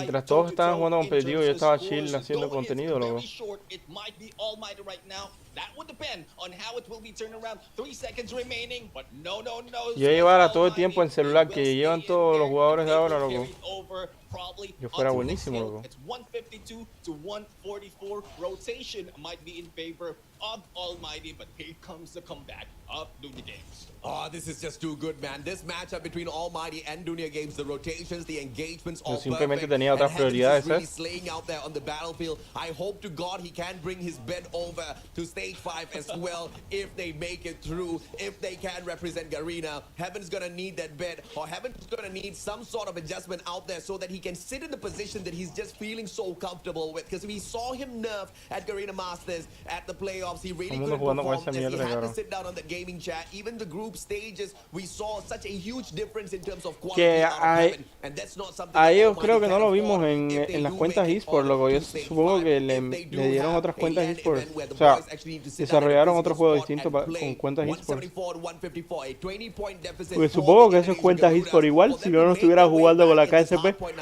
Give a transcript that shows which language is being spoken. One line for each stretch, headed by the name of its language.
Spanish: Mientras todos estaban jugando competitivo, yo estaba chill haciendo contenido, loco.
English: Short, it might be Almighty right now. That would depend on how it will be turned around. 3 seconds remaining, but no.
Spanish: Yo llevara todo el tiempo en celular que llevan todos los jugadores de ahora, loco. Yo fuera buenísimo, loco.
English: It's 152 to 144. Rotation might be in favor of Almighty, but here comes the comeback of Dunya Games. Oh, this is just too good, man. This matchup between Almighty and Dunya Games, the rotations, the engagements, all
Spanish: simplemente
English: perfect.
Spanish: tenía otras prioridades,
English: really slaying out there on the battlefield. I hope to God he can bring his bed over to stage 5 as well if they make it through, if they can represent Garena. Heaven's gonna need that bed, or Heaven's gonna need some sort of adjustment out there so that he can sit in the position that he's just feeling so comfortable with. Because we saw him nerf at Garena Masters at the playoffs. He really couldn't perform this. He had to sit down on the gaming chat. Even the group stages, we saw such a huge difference in terms of quality out of Heaven, and that's not something
Spanish: a ellos creo que no lo vimos en las cuentas eSport, loco. Yo supongo que le dieron otras cuentas eSport. O sea, desarrollaron otro juego distinto con cuentas eSport. Porque supongo que eso es cuentas eSport igual, si no estuviera jugando con la KSP.